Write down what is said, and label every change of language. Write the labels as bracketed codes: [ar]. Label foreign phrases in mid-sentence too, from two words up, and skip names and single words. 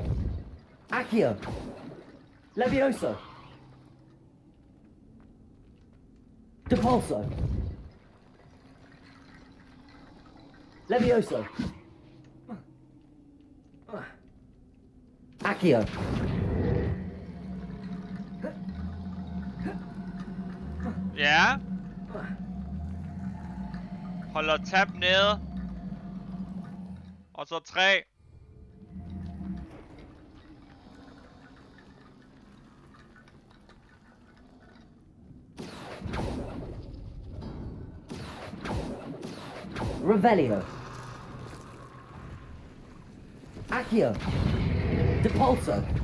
[da] Accio. Levioso. Depulso. Levioso. Accio. Ja. Holder tab nede. Og så 3. Revelio. Accio. Depulso.